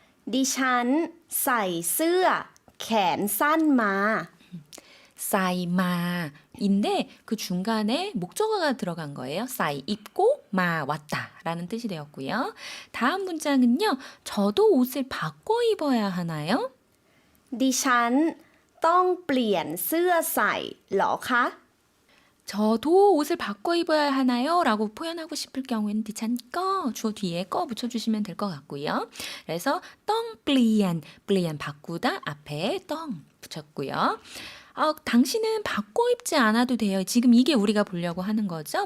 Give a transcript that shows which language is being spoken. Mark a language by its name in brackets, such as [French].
[Thai] ดิฉันใส่เสื้อแขนสั้นมา [Korean] 사이마인데 그 중간에 목적어가 들어간 거예요. 사이 입고 마 왔다라는 뜻이 되었고요. 다음 문장은요. 저도 옷을 바꿔 입어야 하나요? [Thai] ดิฉันต้องเปลี่ยนเสื้อใส่เหรอคะ [Korean] 저도 옷을 바꿔 입어야 하나요? 라고 표현하고 싶을 경우에는 디찬 꺼 주어 뒤에 꺼 붙여주시면 될 것 같고요. 그래서 떵 플리안 바꾸다 앞에 떵 붙였고요. 당신은 바꿔 입지 않아도 돼요. 지금 이게 우리가 보려고 하는 거죠.